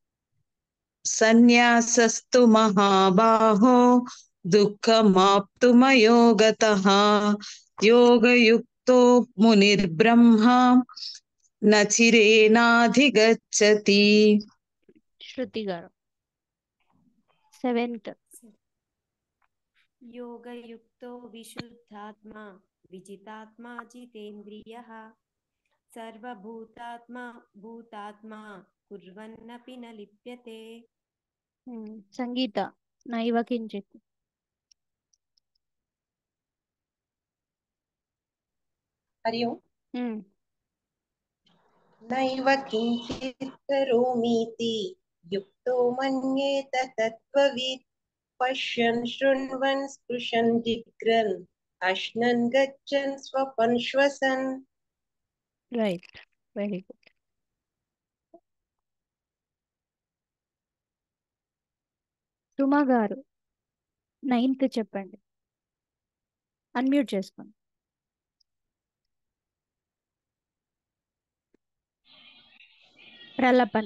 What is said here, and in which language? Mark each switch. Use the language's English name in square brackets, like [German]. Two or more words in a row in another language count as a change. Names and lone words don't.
[Sanskrit] సన్యాసస్తు మహాబాహో దుఃఖమాప్తుమయో గతః యోగయుక్తో మునిర్బ్రహ్మ నచిరేనాధిగచ్చతి. [Telugu] శృతి గారు సెవెంత్. [Sanskrit] योगयुक्तो विशुद्धात्मा विजितात्मा जितेन्द्रियः सर्वभूतात्मा भूतात्मा कुर्वन्नपि न लिप्यते. సంగీత నైవ కించిత్. हरि ओम्. नैव किञ्चित् करोमीति युक्तो मन्येत तत्त्ववित् पश्यन् शृण्वन् स्पृशन् जिघ्रन् अश्नन् गच्छन् स्वपन् श्वसन्. [English] Right. Very good. [Telugu] సుమా గారు నైన్త్ చెప్పండి. అన్మ్యూట్ చేసుకోండి. ప్రలపన్.